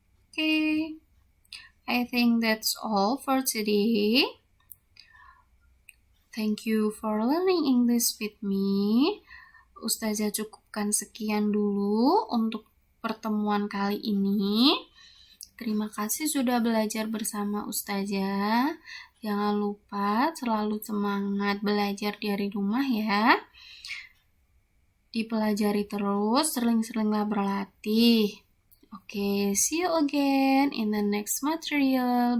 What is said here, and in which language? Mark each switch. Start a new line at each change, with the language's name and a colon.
English: Okay, I think that's all for today. Thank you for learning English with me.
Indonesian: Ustazah cukupkan sekian dulu untuk pertemuan kali ini. Terima kasih sudah belajar bersama Ustazah. Jangan lupa selalu semangat belajar dari rumah ya. Dipelajari terus, sering-seringlah berlatih.
English: Okay, see you again in the next material.